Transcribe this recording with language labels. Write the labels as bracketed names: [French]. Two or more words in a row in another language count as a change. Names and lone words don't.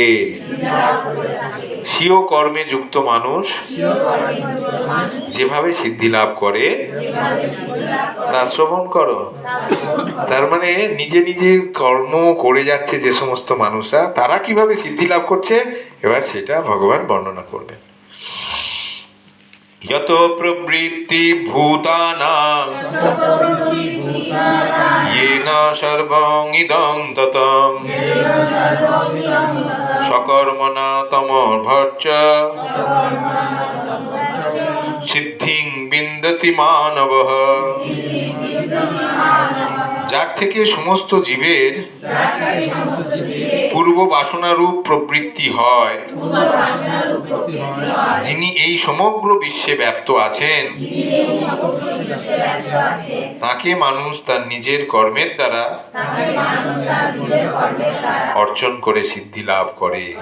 [Bangla] স্বীয় কর্মে যুক্ত মানুষ যেভাবে সিদ্ধি লাভ করে তা শ্রবণ করো। তার নিজে কর্ম করে যাচ্ছে যে সমস্ত মানুষরা, তারা কিভাবে সিদ্ধি লাভ করছে, এবার সেটা ভগবান বর্ণনা করবেন। [Sanskrit] যত প্রবৃত্তি ভূতানাং येन सर्वं इदं ततं সকর্মণা তমর্ভচ্চ সিদ্ধিং বিন্দতি মানবঃ। [Bangla] যার থেকে সমস্ত জীবের পূর্ব বাসনারূপ প্রবৃত্তি হয়, যিনি এই সমগ্র বিশ্বে ব্যাপ্ত আছেন, তাকে মানুষ তার নিজের কর্মের দ্বারা অর্জন করে সিদ্ধি লাভ করে।